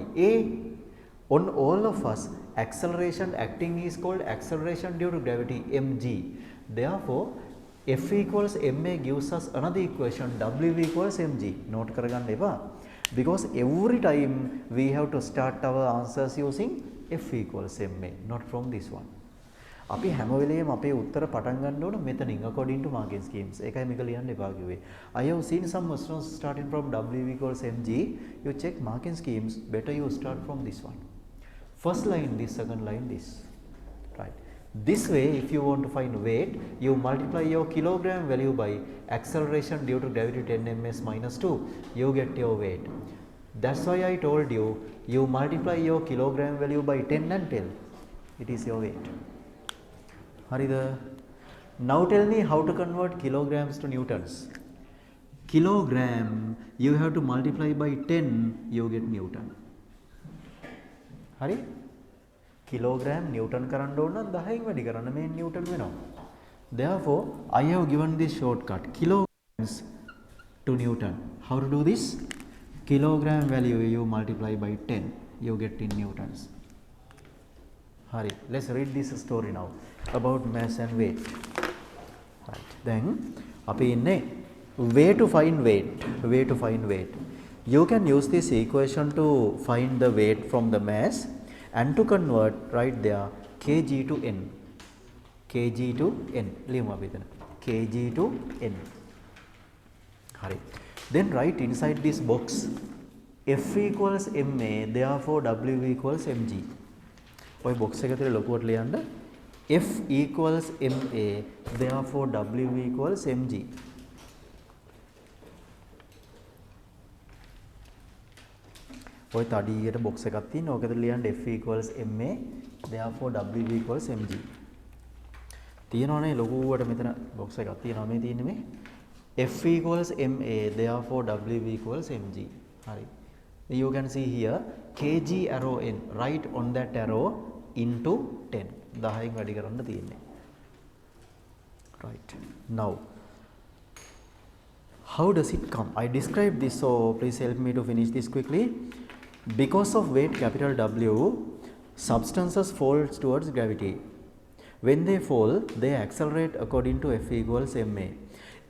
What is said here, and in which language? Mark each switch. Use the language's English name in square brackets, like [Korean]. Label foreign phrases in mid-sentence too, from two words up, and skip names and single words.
[English] A, on all of us, acceleration acting is called acceleration due to gravity, mg. Therefore, F equals ma gives us another equation, W equals mg. [Sinhala] නෝට් කරගන්න එපා. [English] Because every time we have to start our answers using F equals ma, not from this one. [Sinhala] අපි හැම වෙලේම අපේ උත්තර පටන් ගන්න ඕන මෙතනින් [English] according to marking schemes. [Sinhala] ඒකයි මේක ලියන්න එපා කිව්වේ. [English] I have seen some questions starting from W equals mg. You check marking schemes, better you start from this one. First line this, second line this. Right. This way, if you want to find weight, you multiply your kilogram value by acceleration due to gravity 10 ms minus 2. You get your weight. That's why I told you, you multiply your kilogram value by 10 and tell it is your weight. Harida. Now tell me how to convert kilograms to newtons. Kilogram, you have to multiply by 10, you get newton. [Sinhala] Hari? [English] Kilogram newton [Sinhala] කරන්න ඕන නම් 10න් වැඩි කරන්න මේ newton වෙනවා. [English] Therefore, I have given this shortcut, kilograms to newton. How to do this? Kilogram value you multiply by 10, you get in newtons. Hari, let's read this story now about mass and weight. Right. Then, [Sinhala] අපි ඉන්නේ [English] way to find weight. Way to find weight. You can use this equation to find the weight from the mass and to convert right there kg to n. Kg to n. [Sinhala] ලියමු අපි එතන. [English] Kg to n. Hari. Then write inside this box F equals ma, therefore W equals mg. [Sinhala] ඔය box එක ඇතුලේ ලොකුවට ලියන්න [English] F equals ma, therefore W equals mg. [Sinhala] ඔය තඩියට box එකක් තියෙනවා. ඕක ඇතුලේ ලියන්න [English] F equals ma, therefore W equals mg. [Sinhala] තියෙනවනේ ලොකුවට මෙතන box එකක් තියෙනවා. මේ තියෙන්නේ මේ [English] F equals ma, therefore W equals mg. [Sinhala] හරි. [English] You can see here kg arrow n, right on that arrow into 10. [Sinhala] 10න් වැඩි කරන්න තියෙන්නේ. [English] Right. Now, how does it come? I described this, so please help me to finish this quickly. Because of weight capital W, substances fall towards gravity. When they fall, they accelerate according to F equals ma.